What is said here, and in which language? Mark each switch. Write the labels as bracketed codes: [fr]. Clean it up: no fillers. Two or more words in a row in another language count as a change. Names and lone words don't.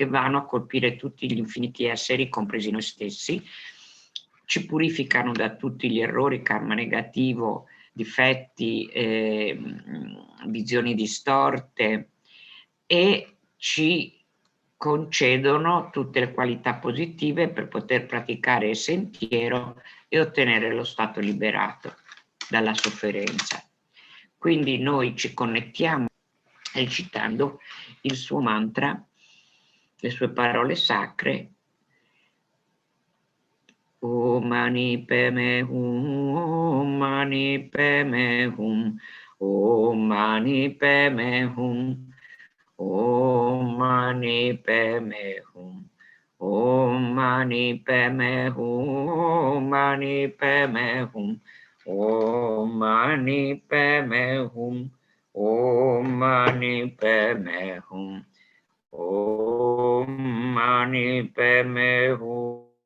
[it] vanno a colpire tutti gli infiniti esseri, compresi noi stessi, ci purificano da tutti gli errori, karma negativo, difetti, visioni distorte, e ci concedono tutte le qualità positive per poter praticare il sentiero e ottenere lo stato liberato dalla sofferenza. Quindi noi ci connettiamo recitando il suo mantra, le sue parole sacre. [sa] Om Mani Padme Hum, Om Mani Padme Hum, Om Mani Padme Hum, Om Mani Padme Hum, Om Mani Padme Hum, Om Mani Padme Hum, Om Mani Padme Hum, Om Mani Padme Hum, Om Mani Padme Hum.